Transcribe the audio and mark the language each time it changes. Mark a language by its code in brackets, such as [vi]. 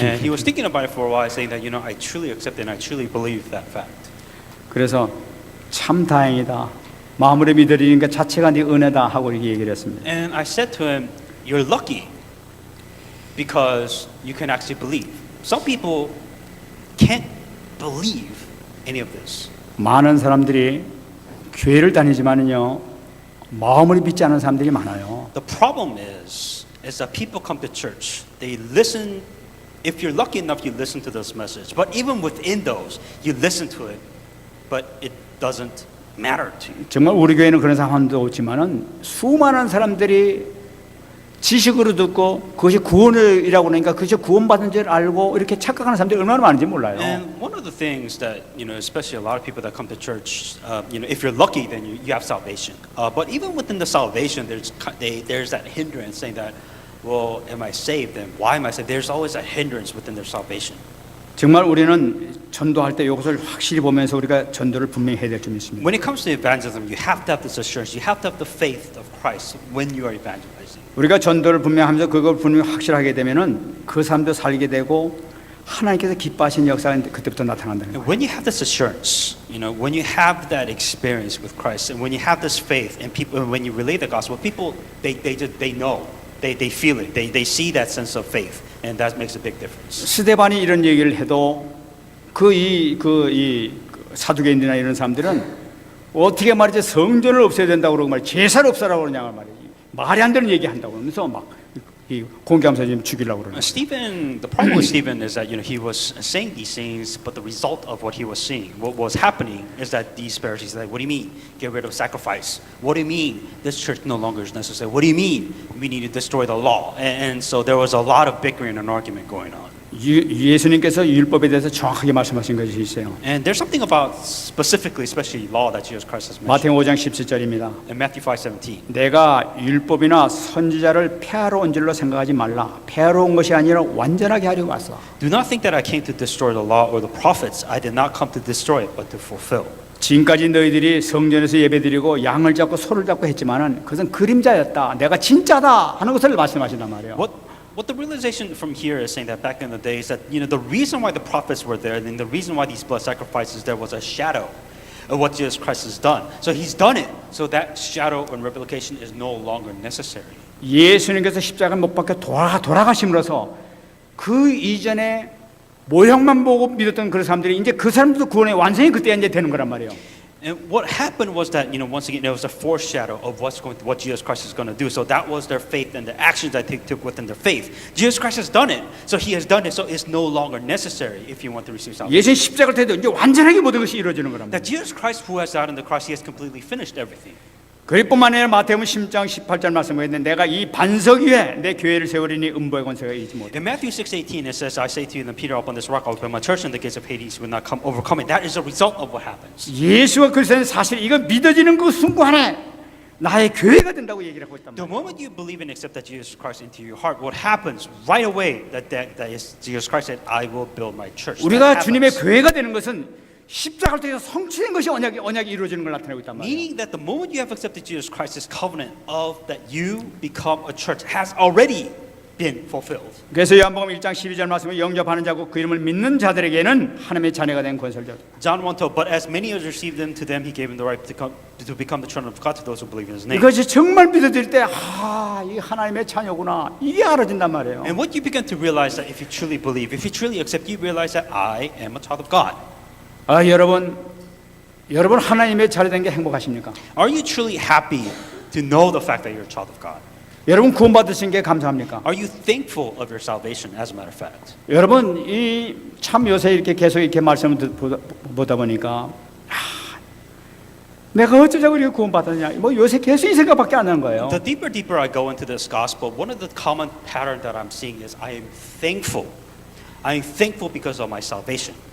[en] And he was thinking about it for a while, saying that, I truly accept it and I truly believe that fact. [ko] 그래서 참 다행이다. 마음으로 믿으리는 것 자체가 네 은혜다 하고 이렇게 얘기를 했습니다. [en] And I said to him, you're lucky because you can actually believe. Some people can't believe any of this. [ko] 많은 사람들이 교회를 다니지만은요. 마음으로 믿지 않는 사람들이 많아요. [en] The problem is that people come to church. They listen. If you're lucky enough, you listen to this message. But even within those, you listen to it, but it doesn't matter to you. [ko] 정말 우리 교회는 그런 사람도 없지만은 수많은 사람들이 지식으로 듣고 그것이 구원이라고 그러니까 그것이 구원받은 줄 알고 이렇게 착각하는 사람들이 얼마나 많은지 몰라요. [en] And one of the things that, especially a lot of people that come to church, if you're lucky, then you have salvation. But even within the salvation, there's that hindrance saying that, well, am I saved? And why am I saved? There's always that hindrance within their salvation. [ko] 정말 우리는 전도할 때 이것을 확실히 보면서 우리가 전도를 분명히 해야 될 점이 있습니다. [en] When it comes to evangelism, you have to have this assurance. You have to have the faith of Christ when you are evangelizing. [ko] 우리가 전도를 분명하면서 그걸 분명히 확실하게 되면은 그 사람도 살게 되고 하나님께서 기뻐하신 역사가 그때부터 나타난다는 거예요. [en] And when you have this assurance, when you have that experience with Christ, and when you have this faith, and people, when you relay the gospel, people they know, they feel it, they see that sense of faith, and that makes a big difference. [ko] 스데반이 이런 얘기를 해도 이 사두개인들이나 이런 사람들은 어떻게 말이지 성전을 없애야 된다고 그러고 말이야 제사를 없애라고 그러냐 말이야 말이 안 되는 얘기 한다고 그러면서 막 공개하면서 지금 죽이려고 그러는. [en] Stephen, the problem with Stephen is that he was saying these things, but the result of what he was seeing, what was happening, is that these Pharisees like, what do you mean? Get rid of sacrifice. What do you mean? This church no longer is necessary. What do you mean? We need to destroy the law. And so there was a lot of bickering and argument going on. [ko] 예수님께서 율법에 대해서 정확하게 말씀하신 것이 있어요. [en] And there's something about specifically, especially law that Jesus Christ has mentioned. [ko] 마태복음 5장 17절입니다. [en] In Matthew 5:17. [ko] 내가 율법이나 선지자를 폐하러 온 줄로 생각하지 말라. 폐하러 온 것이 아니라 완전하게 하려고 왔어. [en] Do not think that I came to destroy the law or the prophets. I did not come to destroy it, but to fulfill. [ko] 지금까지 너희들이 성전에서 예배드리고 양을 잡고 소를 잡고 했지만은 그것은 그림자였다. 내가 진짜다 하는 것을 말씀하신단 말이에요. [en] What the realization from here is saying that back in the day is that the reason why the prophets were there and the reason why these blood sacrifices there was a shadow of what Jesus Christ has done. So he's done it. So that shadow and replication is no longer necessary. [ko] 예수님께서 십자가 못 박혀 돌아가심으로써 그 이전에 모형만 보고 믿었던 그런 사람들이 이제 그 사람들도 구원의 완성이 그때 이제 되는 거란 말이에요. [en] And what happened was that, once again, it was a foreshadow of what Jesus Christ is going to do. So that was their faith and the actions that they took within their faith. Jesus Christ has done it. So he has done it. So it's no longer necessary if you want to receive salvation. [ko] 예수님 십자가를 통해서 이제 완전하게 모든 것이 이루어지는 거랍니다. [en] That Jesus Christ, who has died on the cross, he has completely finished everything. [ko] 그뿐만 아니라 마태복음 10장 18절 말씀하셨는데 내가 이 반석 위에 내 교회를 세우리니 음부의 권세가 이기지 못해. [en] In Matthew 6:18 it says, I say to you, then Peter, upon this rock I will build my church, and the gates of Hades will not overcome it. That is a result of what happens. [ko] 예수가 그리스도는 사실 이거 믿어지는 그 순간에 나의 교회가 된다고 얘기를 하고 있단 [en] The [ko] 말이에요. [en] moment you believe and accept that Jesus Christ into your heart, what happens right away that is Jesus Christ said, I will build my church. [ko] 우리가 주님의 교회가 되는 것은 십자가를 통해서 성취된 것이 언약이 이루어지는 걸 나타내고 있단 말이에요. [en] Meaning that the moment you have accepted Jesus Christ's covenant of that you become a church has already been fulfilled. [ko] 그래서 요한복음 1장 12절 말씀에 영접하는 자고 그 이름을 믿는 자들에게는 하나님의 자녀가 된 권세를 줬다. [en] John 1:12, but as many as received them, to them he gave them the right to become the children of God, to those who believe in his name. [ko] 이것이 정말 믿어질 때 이 하나님의 자녀구나 이게 알아진단 말이에요. [en] And what you begin to realize that if you truly believe, if you truly accept, you realize that I am a child of God. [ko] 여러분 하나님의 자녀된 게 행복하십니까? [en] Are you truly happy to know the fact that you're a child of God? [ko] 여러분 구원받으신 게 감사합니까? [en] Are you thankful of your salvation, as a matter of fact? [ko] 여러분 참 요새 이렇게 계속 이렇게 말씀을 보다 보니까 내가 어쩌자고 이렇게 구원받았냐 요새 계속 이 생각밖에 안 나는 거예요. [en] The deeper I go into this gospel, one of the common pattern that I'm seeing is I am thankful. I am thankful because of my salvation.